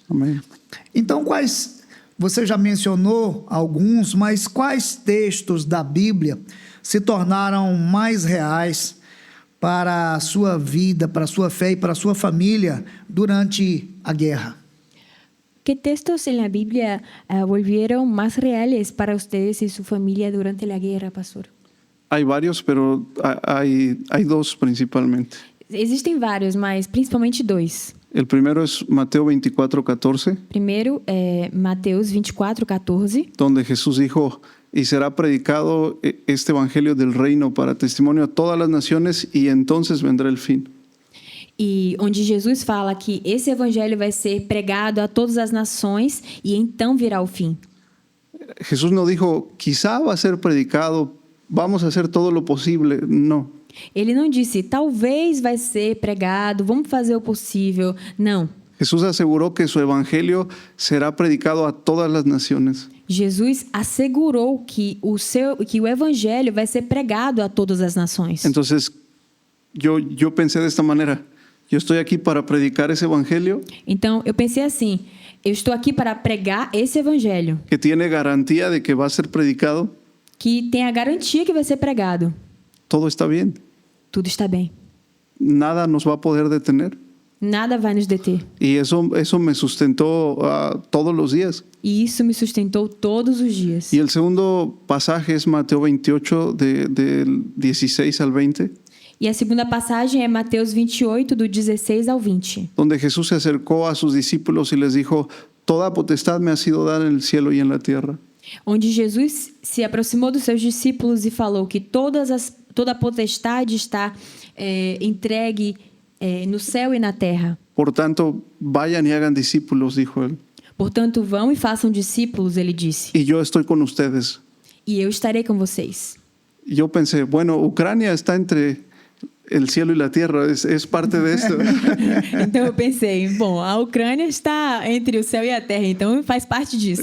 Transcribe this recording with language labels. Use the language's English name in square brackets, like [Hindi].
[Portuguese] Amém. Então, você já mencionou alguns, mas quais textos da Bíblia se tornaram mais reais para a sua vida, para a sua fé e para a sua família durante a guerra? [Spanish] ¿Qué textos en la Biblia volvieron más reales para ustedes y su familia durante la guerra, pastor? Hay varios, pero hay dos principalmente. [Portuguese] Existem vários, mas principalmente dois. [Spanish] El primero es Mateo 24:14, [Portuguese] Primeiro é Mateus 24:14, [Spanish] donde Jesús dijo, y será predicado este evangelio del reino para testimonio a todas las naciones y entonces vendrá el fin. [Portuguese] e onde Jesus fala que esse evangelho vai ser pregado a todas as nações e então virá o fim. [Spanish] Jesús no dijo, quizá va a ser predicado, vamos a hacer todo lo posible. No. [Portuguese] Ele não disse, talvez vai ser pregado, vamos fazer o possível. Não. [Spanish] Jesús aseguró que su evangelio será predicado a todas las naciones. [Portuguese] Jesus assegurou que o evangelho vai ser pregado a todas as nações. [Spanish] Entonces, yo pensé de esta manera, yo estoy aquí para predicar ese evangelio [Portuguese] Então, eu pensei assim, eu estou aqui para pregar esse evangelho, [Spanish] que tiene garantía de que va a ser predicado, [Portuguese] que tem a garantia que vai ser pregado. [Spanish] todo está bien. [Portuguese] Tudo está bem. [Spanish] Nada nos va a poder detener. [Portuguese] Nada vai nos deter. [Spanish] Y eso me sustentó todos los días. [Portuguese] E isso me sustentou todos os dias. [Spanish] Y el segundo pasaje es Mateo 28, del 16 al 20, [Portuguese] E a segunda passagem é Mateus 28, do 16 ao 20. [Spanish] donde Jesús se acercó a sus discípulos y les dijo, toda potestad me ha sido dada en el cielo y en la tierra. [Portuguese] Onde Jesus se aproximou dos seus discípulos e falou que toda a potestade está entregue no céu e na terra. [Spanish] Por tanto, vayan y hagan discípulos, dijo él. [Portuguese] Portanto, vão e façam discípulos, ele disse. [Spanish] Y yo estoy con ustedes. [Portuguese] E eu estarei com vocês. [Spanish] Yo pensé, bueno, Ucrania está entre el cielo y la tierra, es parte de esto. [Portuguese] Então eu pensei, bom, a Ucrânia está entre o céu e a terra, então faz parte disso.